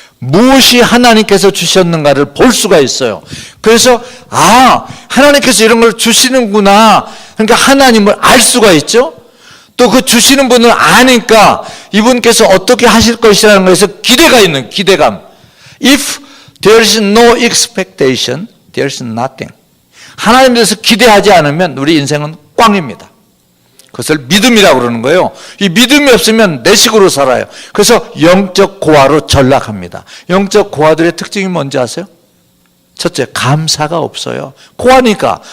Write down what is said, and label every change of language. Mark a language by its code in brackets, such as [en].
[ko] 무엇이 하나님께서 주셨는가를 볼 수가 있어요. 그래서 하나님께서 이런 걸 주시는구나. 그러니까 하나님을 알 수가 있죠. 또 그 주시는 분을 아니까 이분께서 어떻게 하실 것이라는 것에서 기대가 있는 기대감. [en] If there is no expectation, there is nothing. [ko] 하나님에 대해서 기대하지 않으면 우리 인생은 꽝입니다. 그것을 믿음이라고 그러는 거예요. 이 믿음이 없으면 내 식으로 살아요. 그래서 영적 고아로 전락합니다. 영적 고아들의 특징이 뭔지 아세요? 첫째, 감사가 없어요. 고아니까.